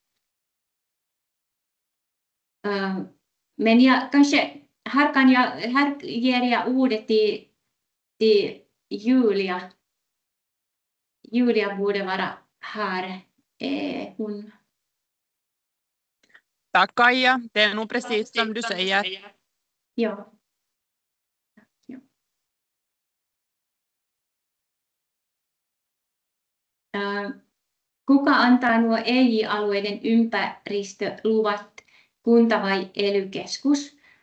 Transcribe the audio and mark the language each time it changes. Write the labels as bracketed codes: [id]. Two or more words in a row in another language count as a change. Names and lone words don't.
[sv] Men här ger jag ordet till Julia. Julia borde vara här. Hon... Tack Kaija, det är nog precis som du säger. Ja. [fi] Kuka antaa nuo EJ-alueiden ympäristöluvat, kunta vai ely-keskus?